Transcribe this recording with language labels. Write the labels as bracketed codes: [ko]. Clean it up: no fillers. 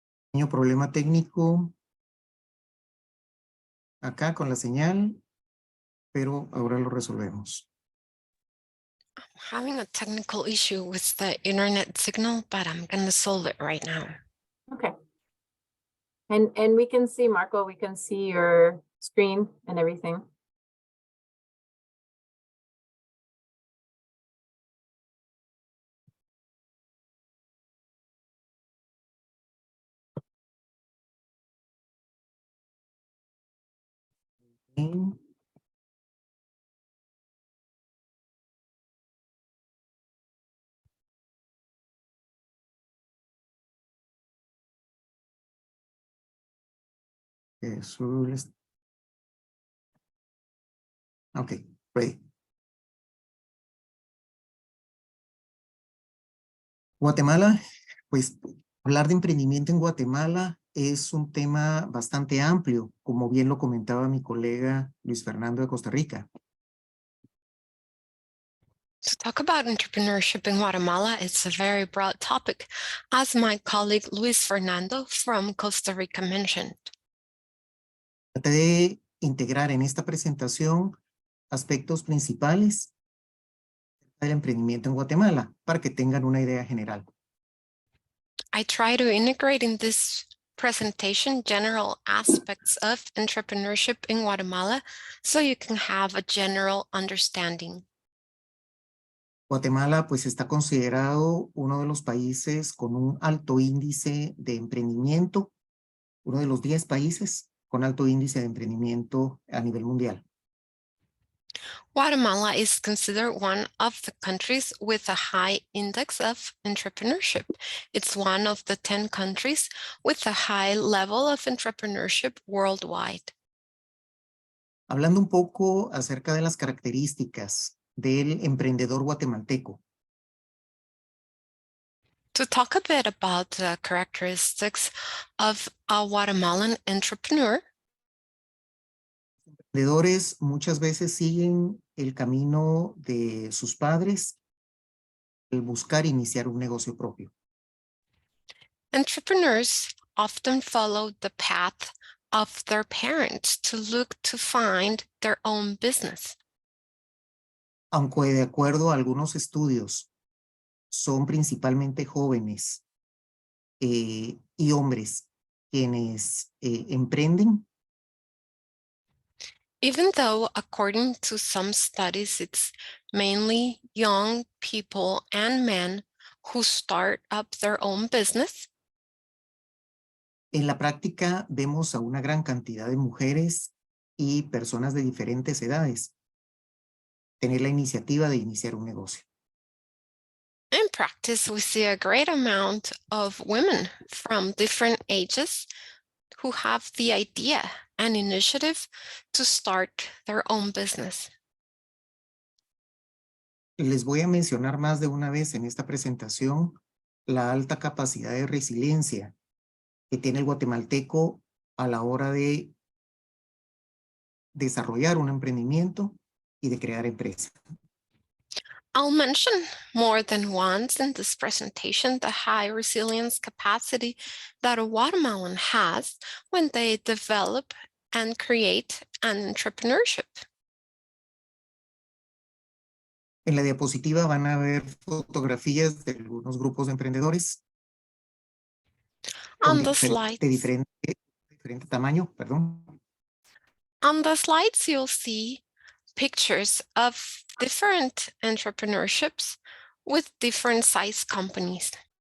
[es] Pequeño problema técnico acá con la señal, pero ahora lo resolvemos. [en] I'm having a technical issue with the internet signal, but I'm going to solve it right now. Okay. And we can see, Marco, we can see your screen and everything. [es] Bien. [en] Okay, ready. [es] Guatemala, pues hablar de emprendimiento en Guatemala es un tema bastante amplio, como bien lo comentaba mi colega Luis Fernando de Costa Rica. [en] To talk about entrepreneurship in Guatemala, it's a very broad topic, as my colleague Luis Fernando from Costa Rica mentioned. [es] Traté de integrar en esta presentación aspectos principales del emprendimiento en Guatemala para que tengan una idea general. [en] I try to integrate in this presentation general aspects of entrepreneurship in Guatemala so you can have a general understanding. [es] Guatemala pues está considerado uno de los países con un alto índice de emprendimiento, uno de los 10 países con alto índice de emprendimiento a nivel mundial. [en] Guatemala is considered one of the countries with a high index of entrepreneurship. It's one of the 10 countries with a high level of entrepreneurship worldwide. [es] Hablando un poco acerca de las características del emprendedor guatemalteco. [en] To talk a bit about the characteristics of a Guatemalan entrepreneur, [es] Emprendedores muchas veces siguen el camino de sus padres, el buscar iniciar un negocio propio. [en] entrepreneurs often follow the path of their parents to look to find their own business. [es] Aunque de acuerdo a algunos estudios, son principalmente jóvenes y hombres quienes emprenden. [en] Even though, according to some studies, it's mainly young people and men who start up their own business, [es] En la práctica vemos a una gran cantidad de mujeres y personas de diferentes edades tener la iniciativa de iniciar un negocio. [en] in practice, we see a great amount of women from different ages who have the idea and initiative to start their own business. [es] Les voy a mencionar más de una vez en esta presentación la alta capacidad de resiliencia que tiene el guatemalteco a la hora de desarrollar un emprendimiento y de crear empresa. [en] I'll mention more than once in this presentation the high resilience capacity that a Guatemalan has when they develop and create an entrepreneurship. [es] En la diapositiva van a ver fotografías de algunos grupos de emprendedores [en] On the slides, [es] de diferente tamaño, perdón. [en] on the slides, you'll see pictures of different entrepreneurships with different size companies.